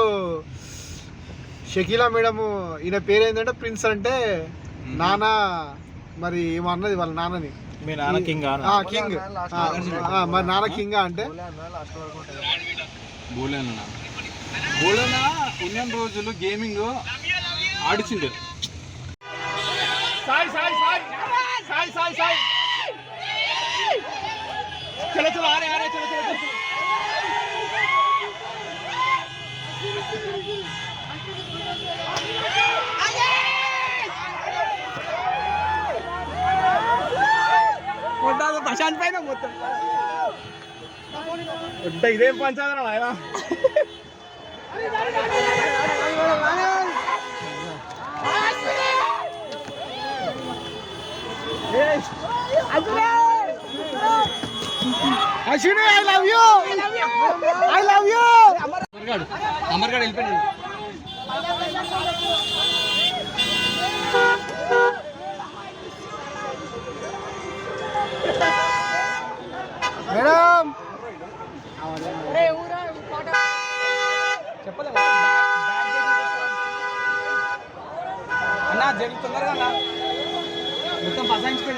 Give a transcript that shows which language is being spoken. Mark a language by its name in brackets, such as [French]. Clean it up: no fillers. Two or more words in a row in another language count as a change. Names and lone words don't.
[Telugu] షకీలా మేడము ఈయన పేరు ఏంటంటే ప్రిన్స్ అంటే నాన్న. మరి ఏమన్నది వాళ్ళ నాన్నని, మీ నాన్న కింగ్ కింగ్ మరి నాన్న కింగ్ అంటే బోలేనా ఉన్న రోజులు గేమింగ్ ఆడిచిండు. [Hindi] चलो चलो अरे अरे चलो चलो चलो. [Telugu] ప్రశాంత్ పైన మొత్తం ఇదేం పంచాదరా ఆయన. [English] అశ్విని I love you, I love you. [Telugu] అమర్గాడు వెళ్ళిపోయాడు. మేడం అన్నా జరుగుతుందరా అన్న, మొత్తం బసాయించిపోయినాం.